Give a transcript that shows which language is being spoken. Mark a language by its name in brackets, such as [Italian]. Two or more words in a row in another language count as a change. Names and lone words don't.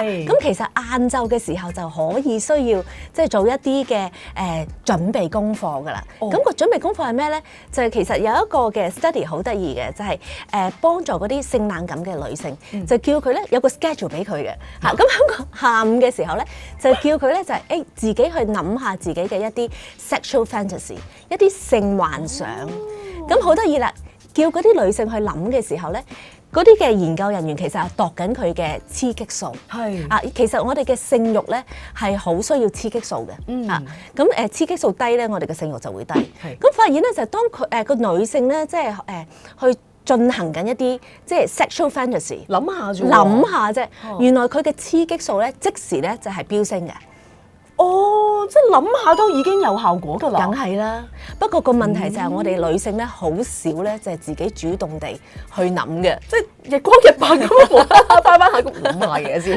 [Cantonese] 咁其實晏晝嘅時候就可以需要即係做一啲嘅準備功課㗎啦。咁個準備功課係咩咧？就係其實有一個嘅 study 好得意嘅，就係幫助嗰啲性冷感嘅女性，就叫佢咧有個 schedule 俾佢嘅嚇。咁喺個下午嘅時候咧，就叫佢咧就係自己去諗下自己嘅一啲 [English] sexual fantasy， [Cantonese] 一啲性幻想。咁好得意啦！叫嗰啲女性去諗嘅時候咧，嗰啲嘅研究人員其實係度緊佢嘅雌激素。其實我哋嘅性慾咧係好需要雌激素嘅。咁雌激素低咧，我哋嘅性慾就會低。咁發現咧就係當佢個女性咧，即係去進行緊一啲即係 [English] sexual fantasy， [Cantonese] 諗下啫。原來佢嘅雌激素咧即時咧就係飆升嘅。即係諗下都已經有效果㗎啦。梗係啦，不過個問題就係我哋女性咧好少咧就係自己主動地去諗嘅，即係日光日白咁翻下個諗下嘢先。